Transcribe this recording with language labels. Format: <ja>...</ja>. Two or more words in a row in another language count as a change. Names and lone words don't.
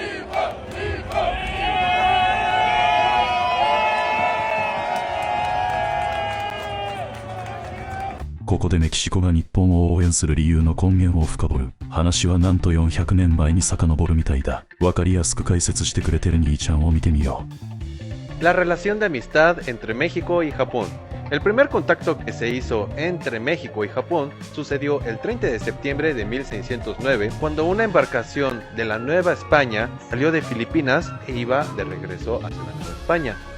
<ja>ここでメキシコが日本を応援する理由の根源を深掘る。話はなんと400年前に遡るみたいだ。わかりやすく解説してくれてる兄ちゃんを見てみよう。</ja> <es>La relación de amistad entre México y Japón. El primer contacto que se hizo entre México y Japón sucedió el 30 de septiembre de 1609, cuando una embarcación de la Nueva España salió de Filipinas e iba de regreso hacia la Nueva España.</es>